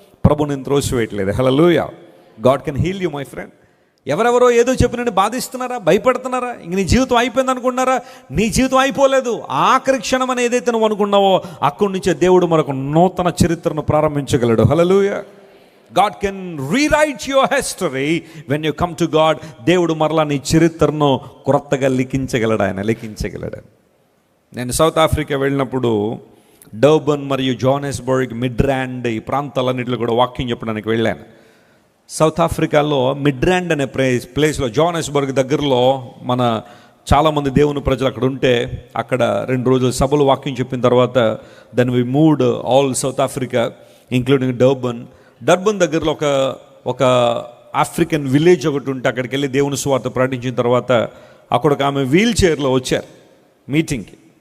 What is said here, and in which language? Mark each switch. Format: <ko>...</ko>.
<te>ప్రభు నేను త్రోసివేయట్లేదు. హల్లెలూయా.</te> <en>God can heal you my friend.</en> <te>ఎవరెవరో ఏదో చెప్పినట్టు బాధిస్తున్నారా, భయపడుతున్నారా, ఇంక నీ జీవితం అయిపోయింది అనుకున్నారా? నీ జీవితం అయిపోలేదు. ఆఖరి క్షణం అని ఏదైతే నువ్వు అనుకున్నావో అక్కడి నుంచే దేవుడు మరొక నూతన చరిత్రను ప్రారంభించగలడు. హల్లెలూయా.</te> <en>God can rewrite your history when you come to God.</en> <te>దేవుడు మరలా నీ చరిత్రను కొత్తగా లిఖించగలడు. ఆయన లిఖించగలడు. నేను సౌత్ ఆఫ్రికా వెళ్ళినప్పుడు డర్బన్ మరియు జోహానెస్బర్గ్, మిడ్రాండ్ ఈ ప్రాంతాలన్నింటిలో కూడా వాకింగ్ చెప్పడానికి వెళ్ళాను. సౌత్ ఆఫ్రికాలో మిడ్రాండ్ అనే ప్లేస్లో, జోహానెస్బర్గ్ దగ్గరలో మన చాలామంది దేవుని ప్రజలు అక్కడ ఉంటే అక్కడ 2 రోజులు సభలు వాకింగ్ చెప్పిన తర్వాత</te> <en>then we moved all South Africa including</en> <te>Durban దగ్గరలో ఒక ఆఫ్రికన్ విలేజ్ ఒకటి ఉంటే అక్కడికి వెళ్ళి దేవుని సువార్త ప్రకటించిన తర్వాత అక్కడ ఒక ఆమె వీల్ చైర్లో వచ్చారు మీటింగ్కి.</te>